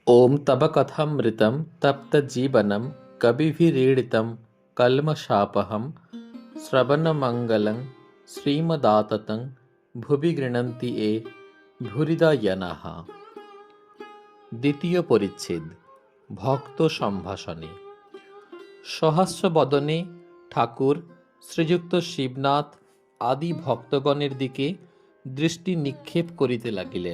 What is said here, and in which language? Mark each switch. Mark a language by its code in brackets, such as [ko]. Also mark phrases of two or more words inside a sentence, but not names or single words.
[sa] ॐ तव कथामृतं तप्तजीवनं कविभिरीडितं कल्मषापहं श्रवणमङ्गलं श्रीमदाततं ভুবি গৃণন্তি এ ভুরিদায়নাঃ। [bn] দ্বিতীয় পরিচ্ছেদ ভক্ত সম্ভাষণে। সহাস্য বদনে ঠাকুর শ্রীযুক্ত শিবনাথ আদি ভক্তগণের দিকে দৃষ্টি নিক্ষেপ করিতে লাগিলেন।